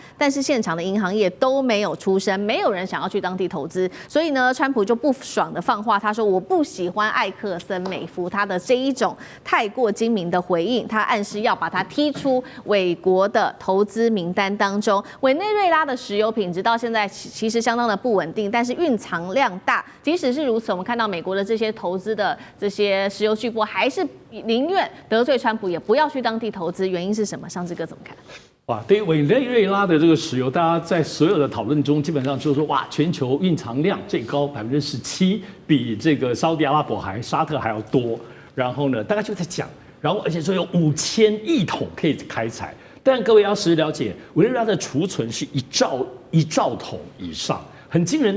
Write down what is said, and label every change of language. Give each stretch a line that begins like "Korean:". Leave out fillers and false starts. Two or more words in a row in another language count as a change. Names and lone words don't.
Chinese: 但是現場的銀行業都沒有出聲，沒有人想要去當地投資，所以呢，川普就不爽的放話，他說我不喜歡艾克森美孚他的這一種太過精明的回應，他暗示要把他踢出美國的投資名單當中。委內瑞拉的石油品質到現在其實相當的不穩定，但是蘊藏量大。即使是如此，我們看到美國的這些投資的這些石油巨擘，還是寧願得罪川普，也不要去當地投資。原因是什麼？尚志哥怎麼看？哇，对委內瑞拉的這個石油，大家在所有的討論中，基本上就是說，哇，全球蘊藏量最高17%，比這個沙特阿拉伯沙特還要多。然後呢，大家就在講，然後而且說有5000億桶可以開採。但各位要實了解，委內瑞拉的儲存是1兆桶以上，很驚人。